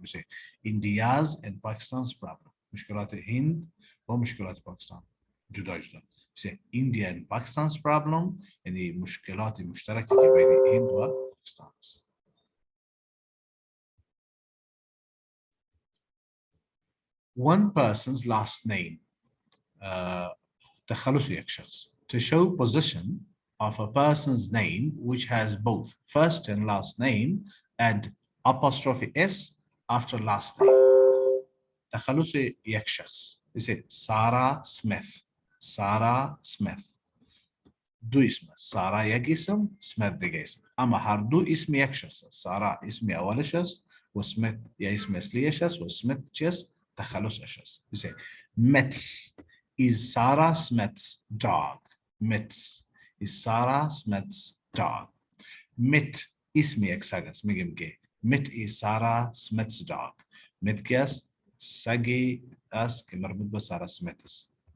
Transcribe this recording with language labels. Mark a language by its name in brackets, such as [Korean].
[Persian] میشه [English] India's and Pakistan's problem. [Persian] مشکلات هند و مشکلات پاکستان جدا جدا. میشه [English] India and Pakistan's problem [Persian] یعنی مشکلات مشترکی که بین هند و پاکستان است. [English] One person's last name. [Persian] تخلص یک شخص. [English] To show possession of a person's name which has both first and last name, add apostrophe s after last name. [Persian] تخلص یک شخص. [English] We say Sarah Smith. [Persian] Sarah Smith. دو اسم. سارا یک اسم، سمیت دیگه اسم. اما هر دو اسم یک شخص. سارا اسم اولش است و سمیت یا اسم اصلیش است و سمیت چیست؟ تخلصش است. [English] We say Mitz is Sarah Smith's dog. Mitz is Sarah Smith's dog. [Persian] Mitt اسم یک سگ است. میگیم که [English] Mitt is Sarah Smith's dog. [Persian] Mitt کی است؟ سگی است که مربوط به سارا سمیت است.